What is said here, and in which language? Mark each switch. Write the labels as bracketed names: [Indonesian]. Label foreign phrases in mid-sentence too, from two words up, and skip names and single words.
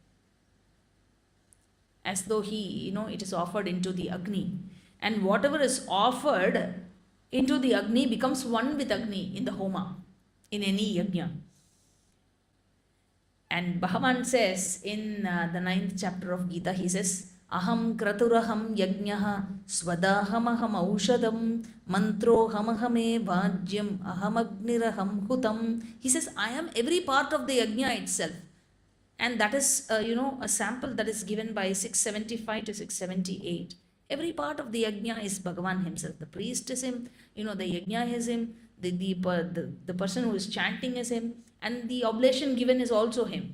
[English] As though he, it is offered into the Agni. And whatever is offered into the Agni becomes one with Agni in the Homa, in any yajna. And Bhagavan says in the 9th chapter of Gita, he says, [Sanskrit] Aham kraturaham yajnaha svadahamaham aushadam mantrohamahame vajyam ahamagniraham hutam. [English] He says, I am every part of the yajna itself. And that is, a sample that is given by 675 to 678. Every part of the yajna is Bhagavan himself. The priest is him, the yajna is him, the person who is chanting is him, and the oblation given is also him.